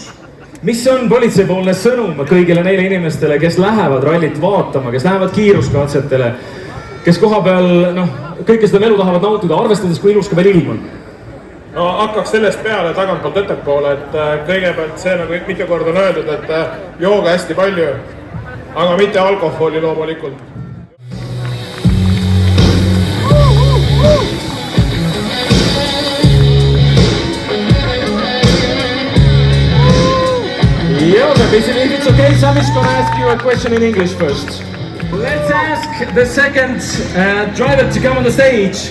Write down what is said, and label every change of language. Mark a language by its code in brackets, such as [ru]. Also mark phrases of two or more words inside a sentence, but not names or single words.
[et] Mis on politseipoolne sõnum kõigile neile inimestele, kes lähevad rallit vaatama, kes lähevad kiiruskatsetele, kes koha peal kõike seda elu tahavad nautida, arvestades kui ilus ka veel ilm on? No, hakkaks sellest peale tagantpoolt ettepoole, et kõigepealt see nagu mitu korda on öeldud, et jooga hästi palju, aga mitte alkoholi loomulikult. [en] Joseph, if it's okay, Sami's gonna ask you a question in English first. Let's ask the second driver to come on the stage.